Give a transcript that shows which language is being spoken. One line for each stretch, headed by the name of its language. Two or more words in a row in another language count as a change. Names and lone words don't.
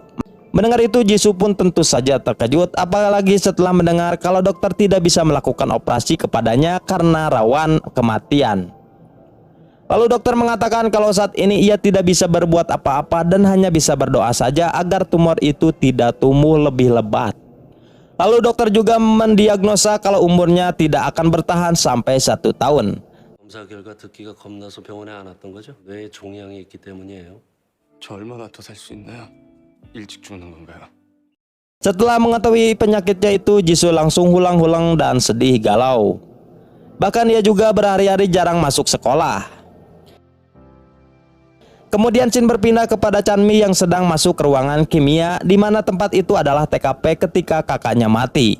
Indonesian: Mendengar itu Jisoo pun tentu saja terkejut, apalagi setelah mendengar kalau dokter tidak bisa melakukan operasi kepadanya karena rawan kematian. Lalu dokter mengatakan kalau saat ini ia tidak bisa berbuat apa-apa dan hanya bisa berdoa saja agar tumor itu tidak tumbuh lebih lebat. Lalu dokter juga mendiagnosa kalau umurnya tidak akan bertahan sampai 1 tahun.
Korean: 검사 결과 듣기가 겁나서 병원에 안 왔던 거죠? 뇌에 종양이 있기 때문이에요. 저 얼마나 더 살 수 있나요? 일찍 죽는 건가요?
Indonesian: Setelah mengetahui penyakitnya itu, Jisoo langsung hulang-hulang dan sedih galau. Bahkan ia juga berhari-hari jarang masuk sekolah. Kemudian scene berpindah kepada Chanmi yang sedang masuk ke ruangan kimia, di mana tempat itu adalah TKP ketika kakaknya mati.